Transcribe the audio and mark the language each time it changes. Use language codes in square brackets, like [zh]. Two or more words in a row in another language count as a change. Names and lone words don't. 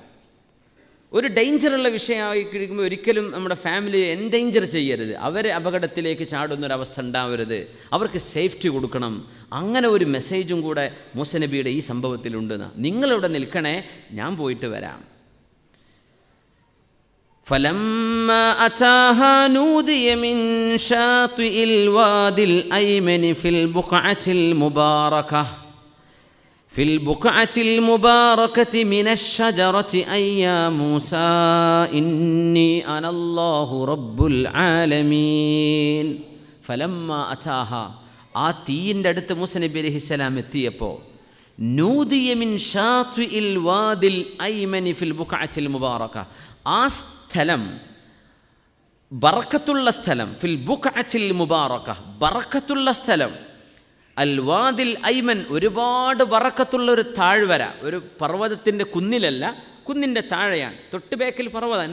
[ml] ഒരു ഡേഞ്ചറുള്ള വിഷയമായി കഴിയുമ്പോൾ ഒരിക്കലും നമ്മുടെ ഫാമിലിയെ എൻഡേഞ്ചർ ചെയ്യരുത്. അവരെ അപകടത്തിലേക്ക് ചാടുന്നൊരവസ്ഥ ഉണ്ടാവരുത്. അവർക്ക് സേഫ്റ്റി കൊടുക്കണം. അങ്ങനെ ഒരു മെസ്സേജും കൂടെ മൂസ നബിയുടെ ഈ സംഭവത്തിലുണ്ടെന്ന്. നിങ്ങളിവിടെ നിൽക്കണേ, ഞാൻ പോയിട്ട് വരാം. [ar] فلما أتاها نودي من شاطئ الوادي الأيمن في البقعة المباركة من الشجرة أي يا موسى إني أنا الله رب العالمين. فلما أتاها [ml] ആ തീയിൻ്റെ അടുത്ത് മൂസ നബി അലൈഹിസ്സലാം എത്തിയപ്പോൾ [ar] نودي من شاطئ الوادي الأيمن في البقعة المباركة, [ml] ആ സ്ഥലം ബറക്കത്തുള്ള സ്ഥലം, [ar] في البقعة المباركة, [ml] ബറക്കത്തുള്ള സ്ഥലം, [ar] الوادي الأيمن, [ml] ഒരുപാട് ബറക്കത്തുള്ള ഒരു താഴ്വര, ഒരു പർവ്വതത്തിൻ്റെ കുന്നിലല്ല, കുന്നിൻ്റെ താഴെയാണ്, തൊട്ട് ബേക്കിൽ പർവ്വതം.